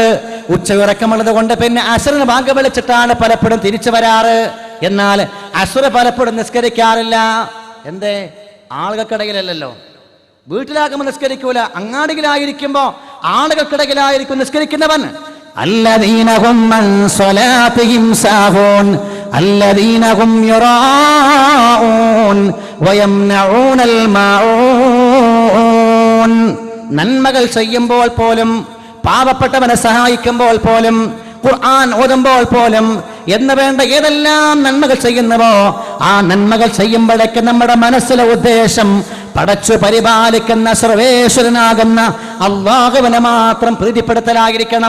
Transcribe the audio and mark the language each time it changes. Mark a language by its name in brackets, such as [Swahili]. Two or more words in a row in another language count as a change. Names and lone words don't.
[Malayalam] ഉച്ച ഉറക്കമുള്ളത് കൊണ്ട് പിന്നെ അസ്റിന് ബാങ്ക് വിളിച്ചിട്ടാണ് പലപ്പോഴും തിരിച്ചു വരാറ്. എന്നാൽ അസ്ർ പലപ്പോഴും നിസ്കരിക്കാറില്ല. എന്തേ? ആളുകൾക്കിടയിലല്ലോ. വീട്ടിലാകുമ്പോൾ നിസ്കരിക്കൂല, അങ്ങാടിയിലായിരിക്കുമ്പോ ആളുകൾക്കിടയിലായിരിക്കും നിസ്കരിക്കുന്നവൻ. [Arabic] الذين هم عن صلاتهم ساهون الذين هم يراءون ويمنعون الماعون. [Malayalam] നന്മകൾ ചെയ്യുമ്പോൾ പോലും, പാവപ്പെട്ടവനെ സഹായിക്കുമ്പോൾ പോലും, ഖുർആൻ ഓതുമ്പോൾ പോലും എന്ന് വേണ്ട ഏതെല്ലാം നന്മകൾ ചെയ്യുന്നുവോ ആ നന്മകൾ ചെയ്യുമ്പോഴേക്ക് നമ്മുടെ മനസ്സിലെ ഉദ്ദേശം പടച്ചു പരിപാലിക്കുന്ന സർവേശ്വരനാകുന്ന അല്ലാഹുവിനെ മാത്രം പ്രീതിപ്പെടുത്തലായിരിക്കണം.